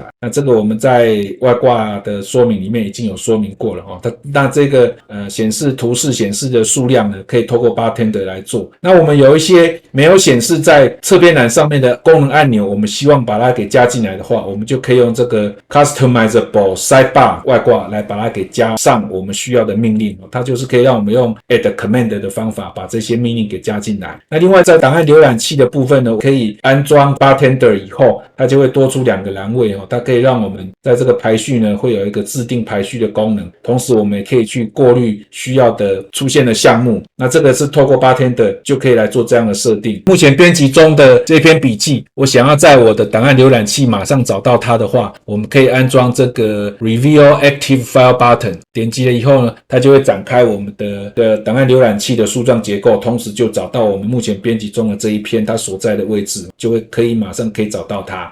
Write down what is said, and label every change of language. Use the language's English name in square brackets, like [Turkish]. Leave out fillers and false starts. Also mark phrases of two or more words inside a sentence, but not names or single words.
[Chinese] 那這個我們在外掛的說明裡面已經有說明過了那這個顯示圖示顯示的數量呢，可以透過 Bartender 來做。那我們有一些沒有顯示在側邊欄上面的功能按鈕，我們希望把它給加進來的話，我們就可以用這個 Customizable Sidebar 外掛來把它給加上我們需要的命令它就是可以讓我們用 Add Command 的方法把這些命令給加進来。那另外在檔案瀏覽器的部分呢，可以安裝 Bartender 以後，它就會多出2個欄位它可以讓我們在這個排序呢會有一個自定排序的功能，同時我們也可以去過濾需要的出現的項目。那這個是透過 Bartender 就可以來做這樣的設定。目前編輯中的這篇筆記，我想要在我的檔案瀏覽器馬上找到它的話，我們可以安裝這個 Reveal Active File Button，點擊了以後呢，它就會展開我們的檔案瀏覽器的樹狀結構，同時就找到我們目前編輯中的這一篇它所在的位置，就會馬上可以找到它。